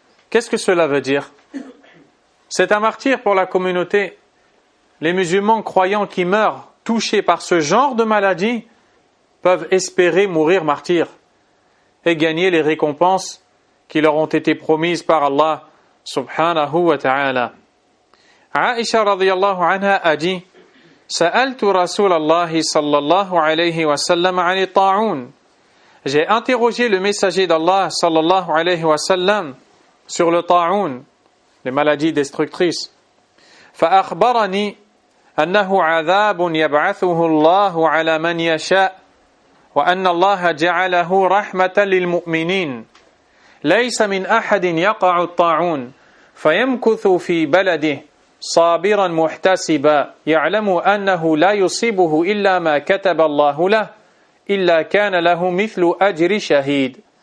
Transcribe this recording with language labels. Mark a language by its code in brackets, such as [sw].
[fr] Qu'est-ce que cela veut dire? C'est un martyr pour la communauté. Les musulmans croyants qui meurent touchés par ce genre de maladie peuvent espérer mourir martyrs et gagner les récompenses qui leur ont été promises par Allah subhanahu wa ta'ala. [ar] Aïcha radiyallahu anha a dit سألت رسول الله صلى الله عليه وسلم عن الطاعون. [fr] J'ai interrogé le messager d'Allah صلى الله عليه وسلم sur le ta'un, les maladies destructrices. [ar] فأخبرني أنه عذاب يبعثه الله على من يشاء وأن الله جعله رحمة للمؤمنين. ليس من أحد يقع الطاعون فيمكث في بلده صابرا محتسبا يعلم أنه لا يصيبه إلا ما كتب الله له إلا كان له مثل أجر شهيد.